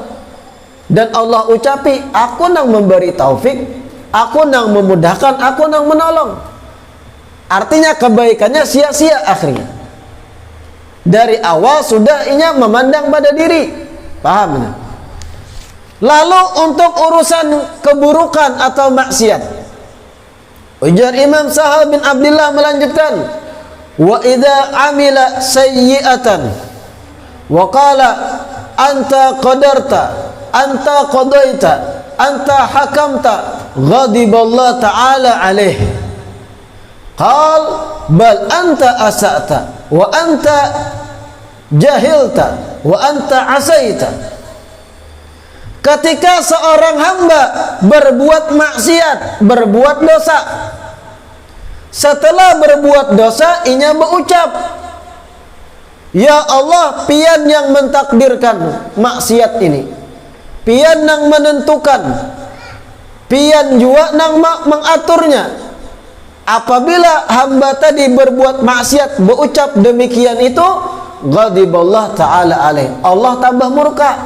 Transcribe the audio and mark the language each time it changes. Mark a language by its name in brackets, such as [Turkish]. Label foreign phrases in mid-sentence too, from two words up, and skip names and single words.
[Indonesian] Dan Allah ucapi, aku nang memberi taufik, aku nang memudahkan, aku nang menolong. Artinya kebaikannya sia-sia akhirnya. [Banjar] Dari awal sudah inya memandang pada diri. [Indonesian] Paham? Lalu untuk urusan keburukan atau maksiat, ujar Imam Sahal bin Abdullah melanjutkan, [Arabic] وإذا عمل سيئة وقال أنت قدرت، أنت قضيت، أنت حكمت، غضب الله تعالى عليه. قال بل أنت أسأت وأنت جهلت وأنت عصيت. [Indonesian] Ketika seorang hamba berbuat maksiat, berbuat dosa, setelah berbuat dosa inya berucap, ya Allah, pian yang mentakdirkan maksiat ini, pian yang menentukan, pian juga yang mengaturnya. Apabila hamba tadi berbuat maksiat, berucap demikian itu, [Arabic] غضب الله تعالى عليه, [Indonesian] Allah tambah murka.